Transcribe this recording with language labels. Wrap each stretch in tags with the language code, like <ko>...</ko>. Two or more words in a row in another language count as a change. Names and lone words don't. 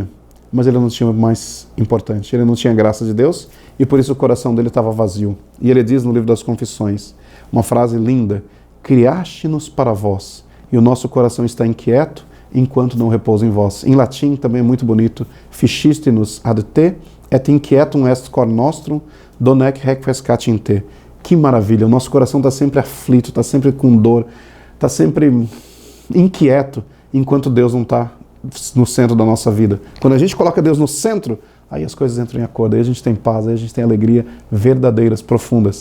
<pt>Mas ele não tinha o mais importante, ele não tinha a graça de Deus, e por isso o coração dele estava vazio. E ele diz no livro das Confissões, uma frase linda, criaste-nos para vós, e o nosso coração está inquieto, enquanto não repousa em vós. Em latim também é muito bonito,</pt> <la>ficiste-nos ad te, et inquietum est cor nostrum, donec requiescat in te.</la> <pt>Que maravilha, o nosso coração está sempre aflito, está sempre com dor, está sempre inquieto, enquanto Deus não está no centro da nossa vida. Quando a gente coloca Deus no centro, aí as coisas entram em acordo, aí a gente tem paz, aí a gente tem alegria verdadeiras, profundas.</pt>